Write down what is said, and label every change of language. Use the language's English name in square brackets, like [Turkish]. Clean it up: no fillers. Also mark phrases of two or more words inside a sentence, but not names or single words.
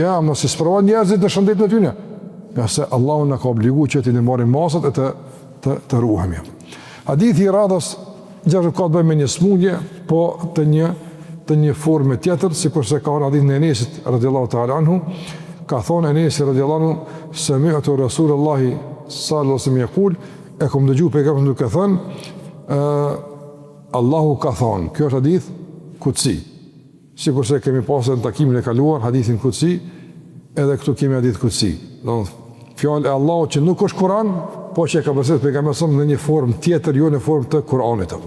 [Albanian] Ja, mos i sprovon njerëzit në shëndet në tyne. Nga se Allahu na ka obliguar që ti të marrim masat e të ruhemi. Hadithi i radhës gjithashtu ka të bëjë me një smundje, po të një forme tjetër, sikurse ka hadith në Enesit [Arabic] رضي الله تعالى عنه, [Albanian] ka thonë Enesi [Arabic] رضي الله عنه, سمعت رسول الله صلى الله عليه وسلم يقول, [Albanian] e kom dëgju pejgamberin duke thënë, Allahu ka thonë, kjo është hadith kutsi. Sikurse kemi pasur në takimin e kaluar hadithin kutsi, edhe këtu kemi hadith kutsi. Fjalë e Allahut që nuk është Kur'an, po që e ka përsëritur pejgamberi në një formë tjetër, jo në formë të Kur'anit apo.